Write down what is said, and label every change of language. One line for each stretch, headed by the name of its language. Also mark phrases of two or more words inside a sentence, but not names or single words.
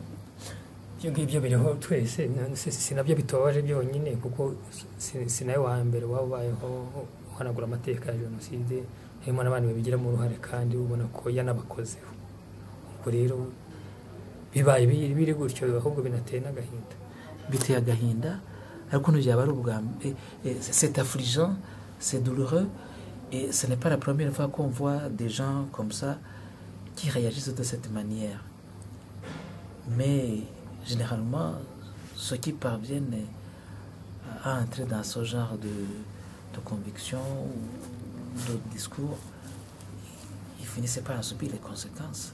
Kinyarwanda: ibyo ngibyo biriho twese si nabyo bitobaje byonyine kuko si nawe wa mbere waba ubayeho uhanagura amateka ya jenoside, harimo n'abandi babigiramo uruhare kandi ubona ko yanabakozeho. ubwo rero bibaye biri gutyo ahubwo binateye n'agahinda, biteye agahinda ariko ntibyaba ari ubwa
French: c'est affligeant, c'est douloureux et ce n'est pas la première fois qu'on voit des gens comme ça qui réagissent de cette manière. Mais généralement, ceux qui parviennent à entrer dans ce genre de conviction ou de discours, ils finissent par en subir les conséquences.